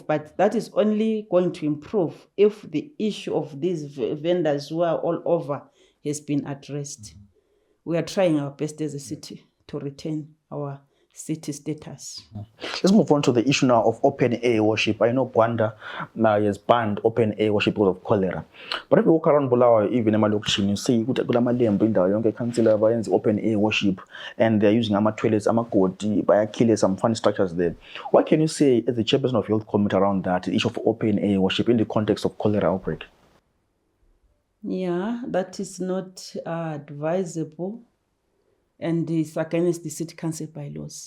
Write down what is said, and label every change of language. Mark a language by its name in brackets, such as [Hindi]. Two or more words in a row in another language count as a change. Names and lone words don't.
[English] But that is only going to improve if the issue of these vendors who are all over has been addressed. We are trying our best as a city to retain our city status. Let's move on to the issue now of open air worship. I know Gwanda now has banned open air worship because of cholera. But if you walk around Bulawayo, even emalokishini, you see [North Ndebele] kulamalembu indawo yonke [English] councillor bayenza open air worship and they're using toilets, [North Ndebele] amagodi, bayakile [English] some funny structures there. What can you say as the chairperson of health committee around that, the issue of open air worship in the context of cholera outbreak? Yeah, that is not advisable and is against the city council bylaws.